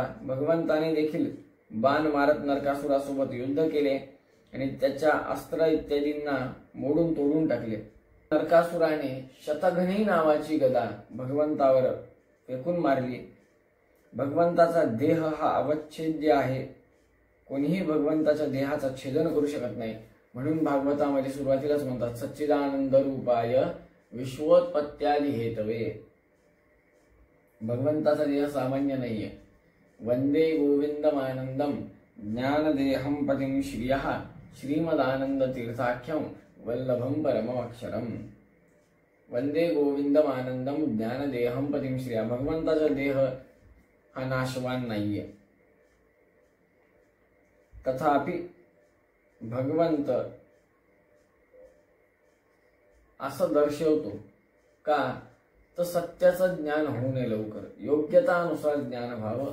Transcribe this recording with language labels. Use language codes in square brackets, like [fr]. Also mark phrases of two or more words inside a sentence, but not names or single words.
[mr] भगवंताने देखील बाण मारत नरकासुरासोबत युद्ध केले आणि त्याच्या अस्त्र इत्यादींना मोडून तोडून टाकले. नरकासुराने शतघ्नी नावाची गदा भगवंतावर फेकून मारली. भगवंताचा देह हा अवच्छेद्य आहे. कोणीही भगवंताच्या देहाचा छेदन करू शकत नाही. म्हणून भागवतामध्ये सुरुवातीलाच म्हणतात [sa] सच्चिदानंद रूपाय विश्वोत्पत्त्यादि हेतवे. [mr] भगवंताचा देह सामान्य नाहीये. [sa] वंदे गोविंदमानंदम ज्ञानदेहं पतिं श्रियः श्रीमदानंद तीर्थाख्यम वल्लभम परमक्षरम. वंदे गोविंदमानंदम ज्ञानदेहं पतिं श्रियः. [mr] भगवंताचा देह हा नाशवान नाहीये. तथापि भगवंत असं दर्शवतो का, तर सत्याचं ज्ञान होऊ नये लवकर, योग्यतानुसार ज्ञान व्हावं.